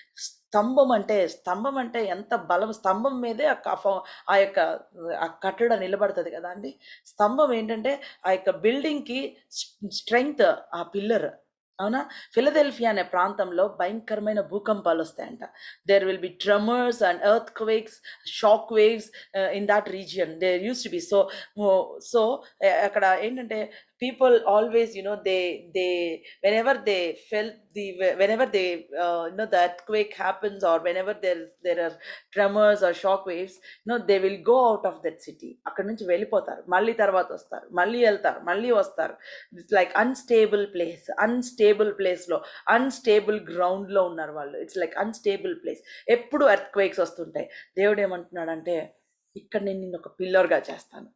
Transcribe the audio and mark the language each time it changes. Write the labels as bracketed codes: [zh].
[te] స్తంభం అంటే ఎంత బలం! స్తంభం మీదే ఆ యొక్క ఆ కట్టడం నిలబడుతుంది కదా అండి. స్తంభం ఏంటంటే ఆ యొక్క బిల్డింగ్కి స్ట్రెంగ్త్ ఆ పిల్లర్. అవునా? ఫిలదెల్ఫియా అనే ప్రాంతంలో భయంకరమైన భూకంపాలు వస్తాయంట. [en] There will be tremors and earthquakes, shock waves in that region. There used to be so [te] అక్కడ ఏంటంటే [en] people always, they whenever they felt whenever they the earthquake happens, or whenever there are tremors or shock waves, they will go out of that city. [te] అక్కడ నుంచి వెళ్ళిపోతారు, మళ్ళీ తర్వాత వస్తారు, మళ్ళీ వెళ్తారు, మళ్ళీ వస్తారు. [en] it's like unstable place [te] లో అన్స్టేబుల్ గ్రౌండ్ లో ఉన్నారు వాళ్ళు. [en] It's like unstable place. [te] ఎప్పుడు ఎర్త్క్వేక్స్ వస్తుంటాయి. దేవుడు ఏమంటున్నాడంటే, ఇక్కడ నేను నిన్ను ఒక పిల్లర్గా చేస్తాను.